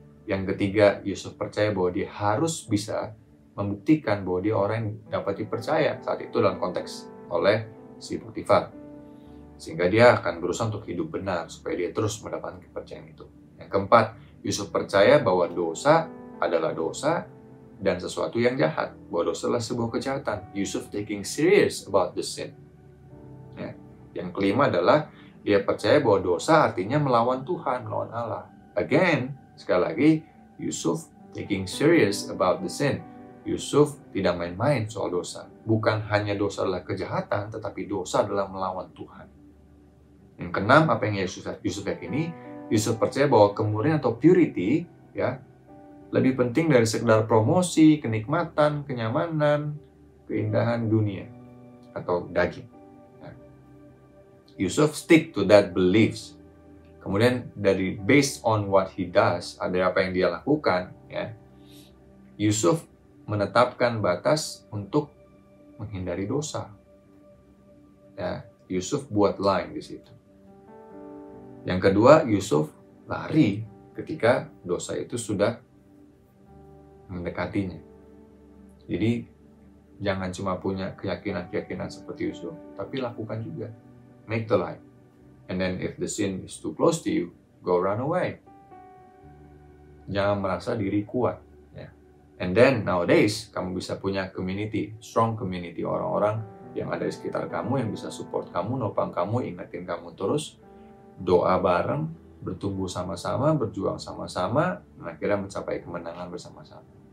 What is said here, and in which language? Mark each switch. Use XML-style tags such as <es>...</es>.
<id>Yang ketiga, Yusuf percaya bahwa dia harus bisa membuktikan bahwa dia orang yang dapat dipercaya saat itu dalam konteks oleh si Potifar. Sehingga dia akan berusaha untuk hidup benar supaya dia terus mendapatkan kepercayaan itu. Yang keempat, Yusuf percaya bahwa dosa adalah dosa dan sesuatu yang jahat. Bahwa dosa adalah sebuah kejahatan.</id> <en>Yusuf taking serious about the sin.</en> <id>Yang kelima adalah dia percaya bahwa dosa artinya melawan Tuhan, melawan Allah.</id> <en>Again,</en> <id>sekali lagi,</id> <en>Yusuf taking serious about the sin.</en> <id>Yusuf tidak main-main soal dosa. Bukan hanya dosa adalah kejahatan, tetapi dosa adalah melawan Tuhan. Yang keenam, apa yang Yusuf yakini? Yusuf percaya bahwa kemurnian atau purity, ya, lebih penting dari sekedar promosi, kenikmatan, kenyamanan, keindahan dunia atau daging.</id> <en>Yusuf stick to that beliefs.</en> <id>Kemudian dari</id> <en>based on what he does,</en> <id>ada apa yang dia lakukan, ya, Yusuf menetapkan batas untuk menghindari dosa. Yusuf buat line di situ. Yang kedua, Yusuf lari ketika dosa itu sudah mendekatinya. Jadi jangan cuma punya keyakinan seperti Yusuf, tapi lakukan juga.</id> <en>Make the line. And then if the sin is too close to you, go run away.</en> <id>Jangan merasa diri kuat.</id> <en>And then nowadays,</en> <id>kamu bisa punya community,</id> <en>strong community,</en> <id>orang-orang yang ada di sekitar kamu yang bisa support kamu, nopang kamu, ingetin kamu terus, doa bareng, bertumbuh sama-sama, berjuang sama-sama, dan akhirnya mencapai kemenangan bersama-sama.</id>